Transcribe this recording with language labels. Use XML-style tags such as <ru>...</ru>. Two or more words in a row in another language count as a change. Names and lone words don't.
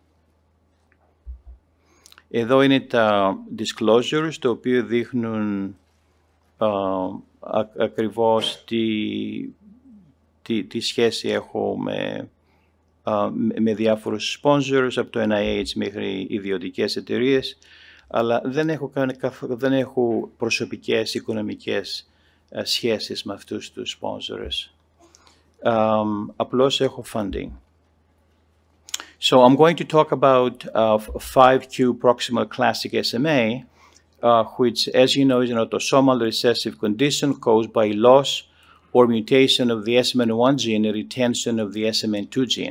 <el>Εδώ είναι τα disclosures, το οποίο δείχνουν ακριβώς τι σχέση έχω με διάφορους sponsors, από το NIH μέχρι ιδιωτικές εταιρείες, αλλά δεν έχω προσωπικές οικονομικές σχέσεις με αυτούς τους sponsors. Απλώς έχω funding.</el> <en>So I'm going to talk about 5q proximal classic SMA, which, as you know, is an autosomal recessive condition caused by loss or mutation of the SMN1 gene and retention of the SMN2 gene.</en>